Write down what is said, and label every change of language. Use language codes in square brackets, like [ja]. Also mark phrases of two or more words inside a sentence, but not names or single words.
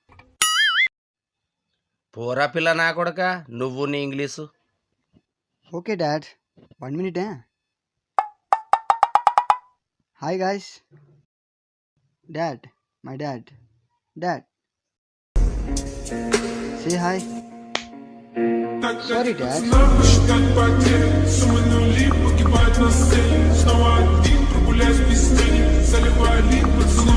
[te] పోరా పిల్ల నా కొడక, నువ్వు నీ ఇంగ్లీషు. [en] Okay Dad, 1 minute. Hi guys. Dad, my Dad. Dad, say hi. Sorry, Dad. [ru] Снова один, прогуляюсь без тени, заливаю лип,